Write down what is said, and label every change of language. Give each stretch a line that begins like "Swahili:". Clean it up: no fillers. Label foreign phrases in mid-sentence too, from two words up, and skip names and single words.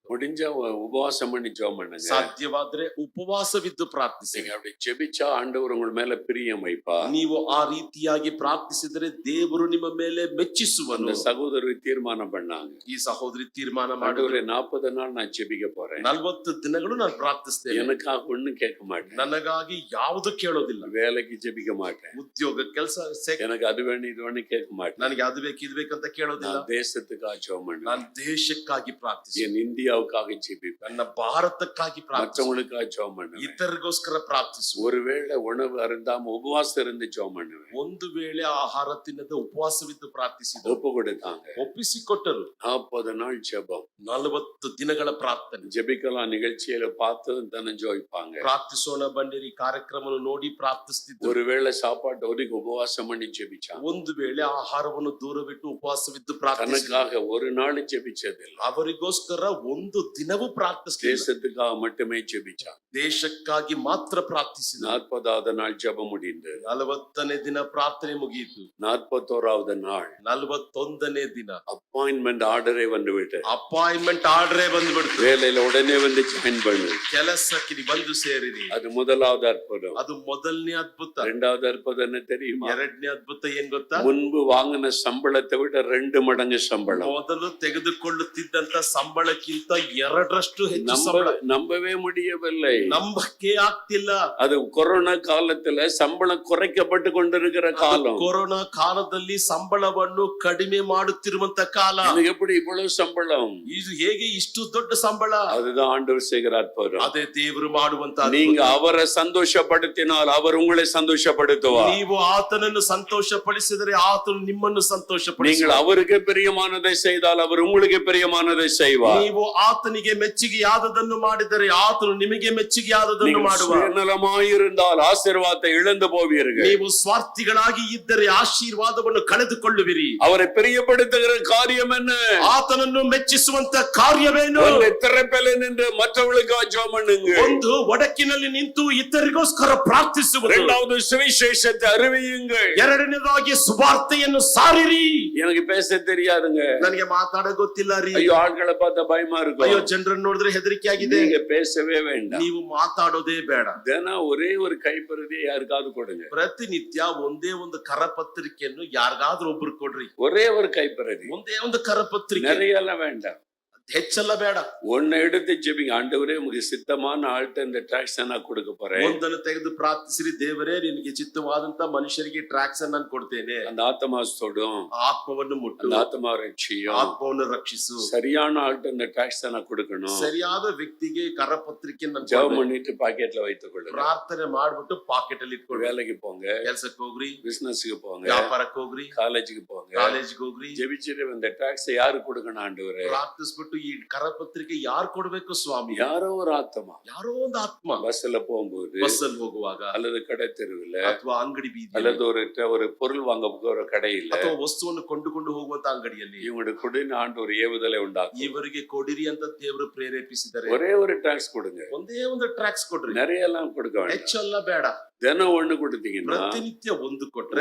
Tamil: முடிஞ்ச உபவாசம் பண்ணி ஜெபம் பண்ணுங்க.
Kannada: ಸಾಧ್ಯವಾದ್ರೆ ಉಪವಾಸವಿದ್ದು ಪ್ರಾರ್ಥಿಸಿ.
Tamil: நீங்க அப்படி ஜெபிச்சா ஆண்டவர் உங்க மேல பிரியம் வைப்பார்.
Kannada: ನೀವು ಆ ರೀತಿಯಾಗಿ ಪ್ರಾರ್ಥಿಸಿದರೆ ದೇವರು ನಿಮ್ಮ ಮೇಲೆ ಮೆಚ್ಚಿಸುವನು.
Tamil: அந்த சகோதரி தீர்மானம் பண்ணாங்க.
Kannada: ಈ ಸಹೋದರಿ ತೀರ್ಮಾನ ಮಾಡಿದ್ರು.
Tamil: ஆண்டவரே 40 நாள் நான் ஜெபிக்க போறேன்.
Kannada: 40 ದಿನಗಳು ನಾನು ಪ್ರಾರ್ಥಿಸ್ತೇನೆ.
Tamil: எனக்காக ஒண்ணும் கேட்க மாட்டேன்.
Kannada: ನನಗಾಗಿ ಯಾವುದು ಕೇಳೋದಿಲ್ಲ.
Tamil: வேலைக்கு ஜெபிக்க மாட்டேன்.
Kannada: ಉದ್ಯೋಗ ಕೆಲಸ
Tamil: எனக்கு அது வேணும் இது வேணும் கேட்க மாட்டேன்.
Kannada: ನನಗೆ ಅದು ಬೇಕು ಇದು ಬೇಕಂತ ಕೇಳೋದಿಲ್ಲ.
Tamil: நான் தேசத்துக்காக ஜெபம் பண்ணுவேன்.
Kannada: ನಾನು ದೇಶಕ್ಕಾಗಿ ಪ್ರಾರ್ಥಿಸಿ.
Tamil: என் இந்தியாவுக்காக ஜெபிப்பேன்.
Kannada: ನನ್ನ ಭಾರತಕ್ಕಾಗಿ ಪ್ರಾರ್ಥಿಸಿ.
Tamil: மற்றவங்களுக்காக ஜெபம் பண்ணுவேன்.
Kannada: ಇತರರಿಗೋಸ್ಕರ ಪ್ರಾರ್ಥಿಸು.
Tamil: ஒருவேளை உணவு அருந்தாம உபவாசம் இருந்து ஜெபம் பண்ணுவேன்.
Kannada: ಒಂದು ವೇಳೆ ಆಹಾರ ತಿನ್ನದೆ ಉಪವಾಸವಿದ್ದು ಪ್ರಾರ್ಥಿಸಿದರು.
Tamil: ஒப்பு கொடுத்தாங்க.
Kannada: ಒಪ್ಪಿಸಿಕೊಟ್ಟರು.
Tamil: 40 நாள் ஜெபம்.
Kannada: 40 ದಿನಗಳ ಪ್ರಾರ್ಥನೆ.
Tamil: ஜெபிக்கலாம் நிகழ்ச்சியில பார்த்து தனஞ்சு வைப்பாங்க.
Kannada: ಪ್ರಾರ್ಥಿಸೋಣ ಬನ್ನಿರಿ ಕಾರ್ಯಕ್ರಮವನ್ನು ನೋಡಿ ಪ್ರಾರ್ಥಿಸ್ತಿದ್ರು.
Tamil: ஒருவேளை சாப்பாட்டு ஒதுக்கி உபவாசம் பண்ணி ஜெபிச்சாங்க.
Kannada: ಒಂದು ವೇಳೆ ಆಹಾರವನ್ನು ದೂರವಿಟ್ಟು ಉಪವಾಸವಿದ್ದು ಪ್ರಾರ್ಥಿಸಿದರು.
Tamil: தனக்காக ஒரு நாள் ஜெபிச்சதில்லை.
Kannada: ಅವರಿಗೋಸ್ಕರ ಒಂದು ದಿನವೂ ಪ್ರಾರ್ಥಿಸಲಿಲ್ಲ.
Tamil: தேசத்துக்காக மட்டுமே ஜெபிச்சாங்க.
Kannada: ದೇಶಕ್ಕಾಗಿ ಮಾತ್ರ ಪ್ರಾರ್ಥಿಸಿದರು.
Tamil: 40வது நாள் ஜெபம் முடிந்தது.
Kannada: 40ನೇ ದಿನ ಪ್ರಾರ್ಥನೆ ಮುಗಿಯಿತು.
Tamil: 41வது நாள்
Kannada: 41ನೇ ದಿನ
English: appointment order
Tamil: வந்துவிட்டது.
English: appointment order
Kannada: ಬಂದ್ಬಿಡ್ತು.
Tamil: வேலையில உடனே ஜாயின் பண்ணு.
Kannada: ಕೆಲಸಕ್ಕೆ ಬಂದು ಸೇರಿರಿ.
Tamil: அது முதலாவது அற்புதம்.
Kannada: ಅದು ಮೊದಲನೇ ಅದ್ಭುತ.
Tamil: இரண்டாவது அற்புதம் என்ன தெரியுமா?
Kannada: ಎರಡನೇ ಅದ್ಭುತ ಏನ್ ಗೊತ್ತಾ?
Tamil: முன்பு வாங்கின சம்பளத்தை விட 2 மடங்கு சம்பளம்.
Kannada: ಮೊದಲು ತೆಗೆದುಕೊಳ್ಳುತ್ತಿದ್ದಂತ ಸಂಬಳಕ್ಕಿಂತ 2ರಷ್ಟು ಹೆಚ್ಚು ಸಂಬಳ.
Tamil: நம்பவே முடியவில்லை.
Kannada: ನಂಬಕ್ಕೆ ಆಗ್ತಿಲ್ಲ.
Tamil: அது கொரோனா காலத்துல சம்பளம் குறைக்கப்பட்டு கொண்டிருக்கிற காலம்.
Kannada: ಕೊರೋನಾ ಕಾಲದಲ್ಲಿ ಸಂಬಳವನ್ನು ಕಡಿಮೆ ಮಾಡುತ್ತಿರುವಂತ ಕಾಲ.
Tamil: எனக்கு எப்படி இவ்வளவு சம்பளம்?
Kannada: ಇದು ಹೇಗೆ ಇಷ್ಟು ದೊಡ್ಡ ಸಂಬಳ?
Tamil: அதுதான் ஆண்டவர் செய்கிற அற்புதம்.
Kannada: ಅದೇ ದೇವರು ಮಾಡುವಂತ ಅದ್ಭುತ.
Tamil: நீங்க அவரை சந்தோஷப்படுத்தினால் அவர் உங்களை சந்தோஷப்படுத்துவார்.
Kannada: ನೀವು ಆತನನ್ನು ಸಂತೋಷಪಡಿಸಿದರೆ ಆತನು ನಿಮ್ಮನ್ನು
Tamil: நீங்கள்
Kannada: ಸಂತೋಷಪಡಿಸುವ.
Tamil: அவருக்கு பிரியமானதை செய்தால் அவர் உங்களுக்கு பிரியமானதை செய்வார்.
Kannada: ನೀವು ಆತನಿಗೆ ಮೆಚ್ಚುಗೆಯಾದದನ್ನು ಮಾಡಿದರೆ ಆತನು ನಿಮಗೆ ಮೆಚ್ಚುಗೆಯಾದದನ್ನು
Tamil: நீங்கள்
Kannada: ಮಾಡುವ.
Tamil: சுயநலமாயிருந்தால் ஆசீர்வாதத்தை இழந்து போவீர்கள்.
Kannada: ನೀವು ಸ್ವಾರ್ಥಿಗಳಾಗಿ ಇದ್ದರೆ ಆಶೀರ್ವಾದವನ್ನು ಕಳೆದುಕೊಳ್ಳುವಿರಿ.
Tamil: அவரை பிரியப்படுத்துகிற காரியம் என்ன?
Kannada: ಆತನನ್ನು ಮೆಚ್ಚಿಸುವಂತ ಕಾರ್ಯವೇನು?
Tamil: ஒன்று திறப்பில் நின்று மற்றவர்களுக்காக ஜெபம் பண்ணுங்க.
Kannada: ಒಂದು ಒಡಕಿನಲ್ಲಿ ನಿಂತು ಇತರಿಗೋಸ್ಕರ ಪ್ರಾರ್ಥಿಸುವುದು.
Tamil: இரண்டாவது சுவிசேஷத்தை அறிவியுங்கள்.
Kannada: ಎರಡನೇದಾಗಿ ಸುವಾರ್ತೆಯನ್ನು ಸಾರಿರಿ.
Tamil: எனக்கு பேச தெரியாதுங்க.
Kannada: ನನಗೆ ಮಾತಾಡ ಗೊತ್ತಿಲ್ಲ ರೀ.
Tamil: ஐயோ ஆட்களை பார்த்தா பயமா
Kannada: ಅಯ್ಯೋ
Tamil: இருக்கும்.
Kannada: ಜನರನ್ನು ನೋಡಿದ್ರೆ ಹೆದರಿಕೆ ಆಗಿದೆ.
Tamil: நீங்க பேசவே வேண்டாம்.
Kannada: ನೀವು ಮಾತಾಡೋದೇ ಬೇಡ.
Tamil: தினம் ஒரே ஒரு கைப்பறுதியை யாருக்காவது கொடுங்க.
Kannada: ಪ್ರತಿನಿತ್ಯ ಒಂದೇ ಒಂದು ಕರಪತ್ರಿಕೆಯನ್ನು ಯಾರಿಗಾದ್ರೂ ಒಬ್ರು ಕೊಡ್ರಿ.
Tamil: ஒரே ஒரு கைப்பறுதி,
Kannada: ಒಂದೇ ಒಂದು ಕರಪತ್ರಿಕೆ,
Tamil: நிறைய எல்லாம் வேண்டாம்.
Kannada: ಹೆಚ್ಚೆಲ್ಲ ಬೇಡ.
Tamil: ஒன்னை எடுத்து ஜெபிங்க. ஆண்டவரே உங்களுக்கு சித்தமான ஆள்கிட்ட இந்த டாக்ஸ் நான் கொடுக்க போறேன்.
Kannada: ಒಂದನ್ನು ತೆಗೆದು ಪ್ರಾರ್ಥಿಸಿರಿ. ದೇವರೇ, ನಿನಗೆ ಚಿತ್ತವಾದಂತ ಮನುಷ್ಯರಿಗೆ ಟ್ರ್ಯಾಕ್ಸ್ ಅನ್ನು ನಾನು ಕೊಡ್ತೇನೆ.
Tamil: அந்த ஆத்மா தொடும்,
Kannada: ಆತ್ಮವನ್ನು ಮುಟ್ಟು,
Tamil: அந்த ஆத்மா ரட்சியும்.
Kannada: ಆತ್ಮವನ್ನು ರಕ್ಷಿಸು.
Tamil: சரியான ஆள்கிட்ட இந்த டாக்ஸ் நான் கொடுக்கணும்.
Kannada: ಸರಿಯಾದ ವ್ಯಕ್ತಿಗೆ ಕರಪತ್ರಿಕೆ
Tamil: ஜெபம் பண்ணிட்டு பாக்கெட்ல வைத்துக் கொள்ளுங்க.
Kannada: ಪ್ರಾರ್ಥನೆ ಮಾಡ್ಬಿಟ್ಟು ಪಾಕೆಟ್ ಅಲ್ಲಿ ಇಟ್ಕೊಳ್ಳಿ.
Tamil: வேலைக்கு போங்க,
Kannada: ಕೆಲ್ಸಕ್ಕೆ ಹೋಗ್ರಿ,
Tamil: பிசினஸ்க்கு போங்க,
Kannada: ವ್ಯಾಪಾರಕ್ಕೆ ಹೋಗ್ರಿ,
Tamil: காலேஜுக்கு போங்க.
Kannada: ಕಾಲೇಜ್ಗೆ ಹೋಗ್ರಿ.
Tamil: ஜெபிச்சுட்டு இந்த டாக்ஸ் யாரு கொடுக்கணும் ஆண்டவரே?
Kannada: ಪ್ರಾರ್ಥಿಸ್ಬಿಟ್ಟು ಈ ಕರಪತ್ರಿಕೆ ಯಾರು ಕೊಡ್ಬೇಕು ಸ್ವಾಮಿ?
Tamil: யாரோ ஒரு ஆத்மா.
Kannada: ಯಾರೋ ಒಂದು ಆತ್ಮ
Tamil: பஸ்ல போகும்போது,
Kannada: ಬಸ್ ಅಲ್ಲಿ ಹೋಗುವಾಗ,
Tamil: அல்லது கடை தெருவில்,
Kannada: ಅಥವಾ ಅಂಗಡಿ ಬೀದಿ,
Tamil: அல்லது ஒரு பொருள் வாங்க போகிற கடையில்,
Kannada: ಅಥವಾ ವಸ್ತುವನ್ನು ಕೊಂಡುಕೊಂಡು ಹೋಗುವಂತ ಅಂಗಡಿಯಲ್ಲಿ
Tamil: இவங்களுக்கு கொடுன்னு ஆண்டு ஒரு ஏவுதலை உண்டாக்கும்.
Kannada: ಇವರಿಗೆ ಕೊಡಿರಿ ಅಂತ ದೇವರು ಪ್ರೇರೇಪಿಸಿದರೆ
Tamil: ஒரே ஒரு டாக்ஸ் கொடுங்க.
Kannada: ಒಂದೇ ಒಂದು ಟ್ರ್ಯಾಕ್ಸ್ ಕೊಡ್ರಿ.
Tamil: நிறைய எல்லாம் கொடுக்க வேண்டாம்.
Kannada: ಹೆಚ್ಚೆಲ್ಲ ಬೇಡ.
Tamil: தினம் ஒண்ணு கொடுத்தீங்கன்னா
Kannada: ಪ್ರತಿನಿತ್ಯ ಒಂದು ಕೊಟ್ರೆ